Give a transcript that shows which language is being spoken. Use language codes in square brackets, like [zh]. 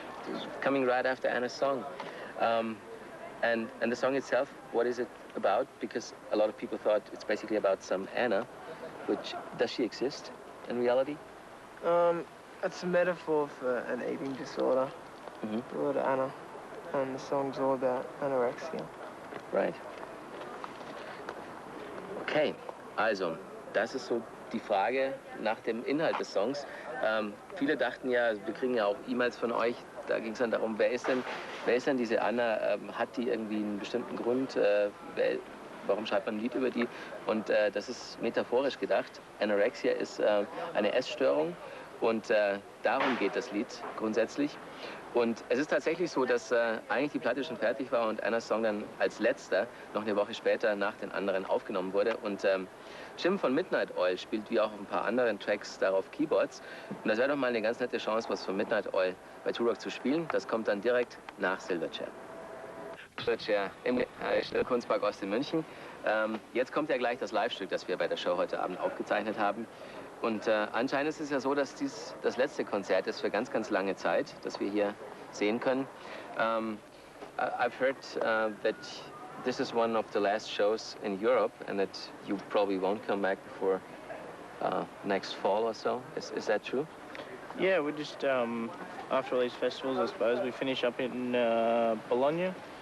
[en] It's coming right after Anna's song. And the song itself, what is it about? Because a lot of people thought it's basically about some Anna, which, does she exist in reality? It's a metaphor for an eating disorder, the word Anna, and the song's all about anorexia. Right. [de] Okay, also, das ist so die Frage nach dem Inhalt des Songs. Viele dachten ja, wir kriegen ja auch E-Mails von euch, da ging es dann darum, wer ist denn diese Anna? Hat die irgendwie einen bestimmten Grund? Warum schreibt man ein Lied über die? Und das ist metaphorisch gedacht. Anorexia ist eine Essstörung und darum geht das Lied grundsätzlich. Und es ist tatsächlich so, dass eigentlich die Platte schon fertig war und Annas Song dann als letzter noch eine Woche später nach den anderen aufgenommen wurde. Und Jim von Midnight Oil spielt wie auch auf ein paar anderen Tracks darauf Keyboards. Und das wäre doch mal eine ganz nette Chance, was von Midnight Oil bei Turok zu spielen. Das kommt dann direkt nach Silverchair. Silverchair im Kunstpark Ost in München. Jetzt kommt ja gleich das Live-Stück, das wir bei der Show heute Abend aufgezeichnet haben. Und anscheinend ist es ja so, dass dies das letzte Konzert ist für ganz, ganz lange Zeit, das wir hier sehen können. [en] I've heard that this is one of the last shows in Europe and that you probably won't come back before next fall or so. Is that true? Yeah, we're just, after all these festivals, I suppose, we finish up in Bologna.